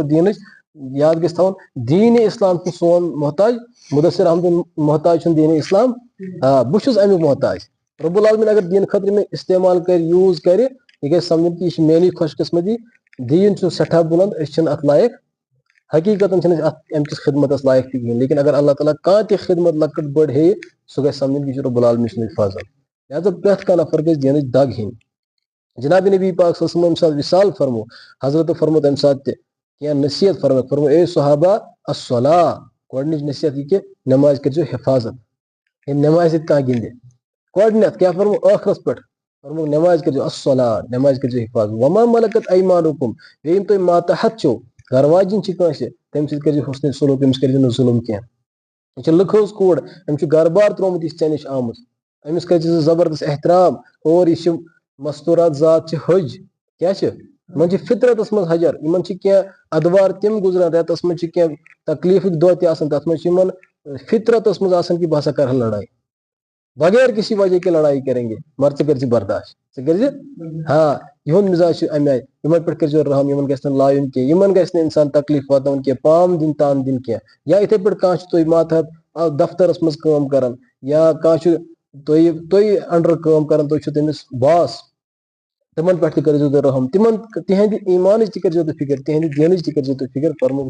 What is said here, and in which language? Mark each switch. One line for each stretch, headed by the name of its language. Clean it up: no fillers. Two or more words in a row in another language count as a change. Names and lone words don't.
Kashmiri: دیٖنٕچ یاد گژھِ تھاوُن دیٖنِ اسلام چھُ سون محتاج مُدثر احمدُن محتاج چھُنہٕ دیٖنِ اسلام بہٕ چھُس امیُک محتاج رب العالمیٖن اگر دیٖنہٕ خٲطرٕ مےٚ استعمال کرِ یوٗز کرِ یہِ گژھِ سمجھُن کہِ یہِ چھِ میٲنی خۄش قسمتی دیٖن چھُ سٮ۪ٹھاہ بُلنٛد أسۍ چھِنہٕ اتھ لایق حقیٖقتن چھِنہٕ أسۍ اتھ امہِ کِس خدمتس لایق تہِ کِہینۍ لیکن اگر اللہ تعالیٰ کانٛہہ تہِ خدمت لۄکٕٹ بٔڑ ہیٚیہِ سُہ گژھِ سمجھُن کہِ یہِ چھُ رۄب العالمیٖن سُنٛدٕے فضل لہٰذا پرٮ۪تھ کانٛہہ نفر گژھِ دیٖنٕچ دگ ہیٚنۍ جناب نبی پاک
Arabic: صلی اللہ علیہ وسلم
Kashmiri: ییٚمہِ ساتہٕ وصال فرمو حضرتو فرمو تمہِ ساتہٕ تہِ کینٛہہ نصیحت فرمو اے صحابہ الصلاۃ گۄڈنِچ نصیحت یہِ کہِ نٮ۪مازِ کٔرزیٚو حفاظت ییٚلہِ نٮ۪مازِ سۭتۍ کانٛہہ گِنٛدِ گۄڈنٮ۪تھ کیاہ فرمو ٲخرس پٮ۪ٹھ فرمو نٮ۪مازِ کٔرزیٚو الصلاۃ نٮ۪مازِ کٔرزیٚو حفاظت
Arabic: وما ملکت ایمانکم
Kashmiri: بیٚیہِ یِم تُہۍ ماتحت چھِو گرٕ واجِنۍ چھِ کٲنٛسہِ تمہِ سۭتۍ کٔرزیٚو حُسنِ سلوٗک أمِس کٔرزیٚو نہٕ ظُلم کینٛہہ یہِ چھِ لُکہٕ کوٗر أمِس چھُ گرٕ بار ترومُت یہِ چھِ ژےٚ نِش آمٕژ أمِس کٔرزِ ژٕ زبردست احترام اور یہِ چھِ مستوٗرات ذات چھِ حٔج کیاہ چھِ یِمن چھِ فطرتس منٛز حجر یِمن چھِ کینٛہہ ادوار تِم گُزران رٮ۪تس منٛز چھِ کینٛہہ تکلیٖفٕکۍ دۄہ تہِ آسان تتھ منٛز چھِ یِمن فطرتس منٛز آسان کہِ بہٕ ہسا کرٕ ہا لڑٲے
Urdu: بغیر کسی وجہ کے لڑائی کریں گے
Kashmiri: مگر ژٕ کٔرزِ برداشت ژٕ کٔرزِ یِہُنٛد مِزاج چھُ امہِ آیہِ یِمن پٮ۪ٹھ کٔرزیٚو رحم یِمن گژھِ نہٕ لایُن کینٛہہ یِمن گژھِ نہٕ انسان تکلیٖف واتناوُن کینٛہہ پام دِنۍ تان دِنۍ کینٛہہ یا یِتھے پٲٹھۍ کانٛہہ چھُ تُہۍ ماتحت دفترس مز کٲم کران یا کانٛہہ چھُ تُہۍ انڈر کٲم کران تُہۍ چھِو تٔمِس باس تِمن پٮ۪ٹھ تہِ کٔرزیٚو تُہۍ رحم تِہنٛدِ ایٖمانٕچ تہِ کٔرزیٚو تُہۍ فِکر تِہنٛدِ دیٖنٕچ تہِ کٔرزیٚو تُہۍ فِکر فرموُکھ